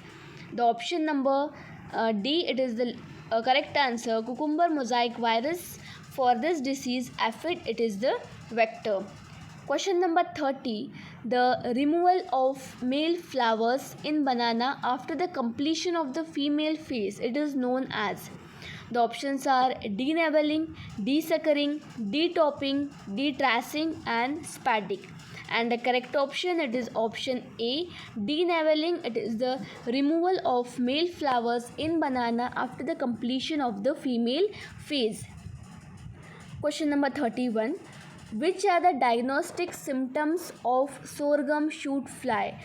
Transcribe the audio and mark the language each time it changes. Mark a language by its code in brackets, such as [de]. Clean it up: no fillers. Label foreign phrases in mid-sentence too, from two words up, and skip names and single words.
[en] The option number D, it is the correct answer, cucumber mosaic virus. For this disease, aphid, it is the vector. Question number 30. The removal of male flowers in banana after the completion of the female phase, it is known as? The options are denavelling, desuckering, detopping, detracing and spading. And the correct option, it is option A, denavelling. It is the removal of male flowers in banana after the completion of the female phase. Question number 31. Which are the diagnostic symptoms of sorghum shoot fly?